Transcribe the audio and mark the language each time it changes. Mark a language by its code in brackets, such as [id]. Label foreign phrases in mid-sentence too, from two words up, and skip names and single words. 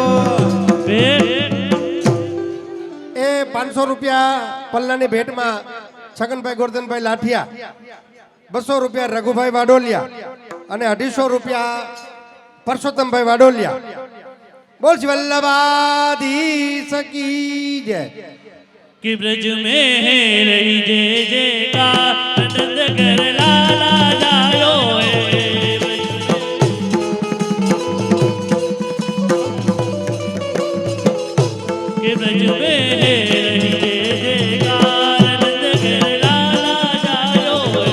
[gu] એ 500 રૂપિયા પલ્લાની ભેટમાં છગનભાઈ ગોરધનભાઈ લાઠિયા, 200 રૂપિયા રઘુભાઈ વાડોલિયા અને 250 રૂપિયા પરસોત્તમભાઈ વાડોલિયા. બોલ શ્રી વલ્લભાધીશ કી જય. [bra] कि ब्रज में है रही जय जयकार नंद कर लाला जायो है कि ब्रज में है रही जय जयकार नंद कर लाला जायो है